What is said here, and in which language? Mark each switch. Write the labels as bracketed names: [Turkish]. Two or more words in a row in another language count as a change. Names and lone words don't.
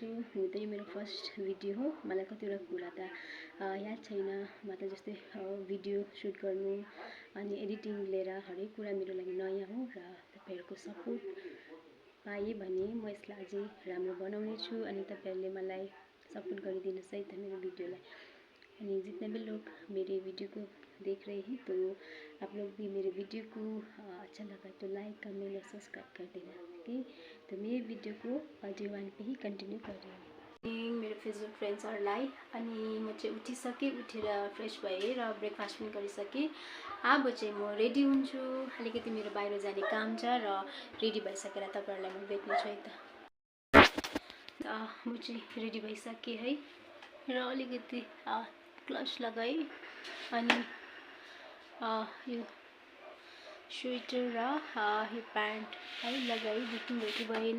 [Nepali] हुन त यो मेरो [English] first video [Nepali] हो, मलाई कतिवटा कुरा त याद छैन। मतलब जस्तै [English] video shoot [Nepali] गर्नु अनि एडिटिङ लिएर हरेक कुरा मेरो लागि नयाँ हो र तपाईँहरूको सपोर्ट पाएँ भने म यसलाई अझै राम्रो बनाउने छु अनि तपाईँहरूले मलाई सपोर्ट गरिदिनुहोस् है त मेरो भिडियोलाई। [Hindi] अनि जितने भी लोग मेरे वीडियो को देख रहे हैं तो आप लोग भी मेरे वीडियो को अच्छा लगा तो [English] like comment [Hindi] और सब्सक्राइब कर देना। ओके, तो मेरे वीडियो को डे 1 पे ही कंटिन्यू कर रही हूँ। [Nepali] मेरो फेसबुक फ्रेन्ड्सहरूलाई अनि म चाहिँ उठिसकेँ, उठेर फ्रेस भएँ र ब्रेकफास्ट पनि गरिसकेँ। अब चाहिँ म रेडी हुन्छु, अलिकति मेरो बाहिर जाने काम छ र रेडी भइसकेर तपाईँहरूलाई म भेट्नेछु है त। म चाहिँ रेडी भइसकेँ है र अलिकति ग्लभ्स लगाएँ अनि यो स्वेटर र यो प्यान्ट है लगाएँ, देखिँदै भएन।